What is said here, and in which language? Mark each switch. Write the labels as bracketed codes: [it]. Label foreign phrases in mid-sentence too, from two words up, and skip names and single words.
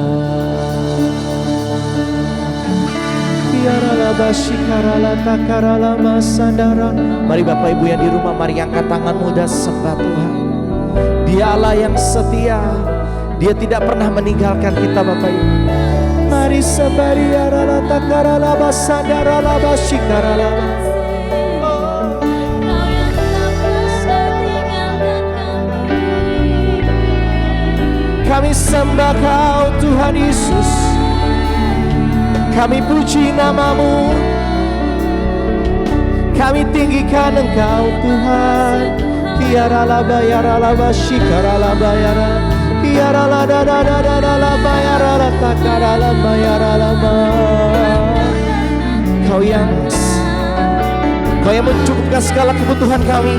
[id] Mari Bapak Ibu yang di rumah, mari angkat tanganmu dan sembah Tuhan. Dia Allah yang setia, Dia tidak pernah meninggalkan kita Bapak Ibu. Mari sembari arala takarala basadara basikarala. Kami sembah Kau Tuhan Yesus, kami puji nama-Mu, kami tinggikan Engkau Tuhan. Kiara la bayara la basikara la bayara, Kau yang mencukupkan segala kebutuhan kami.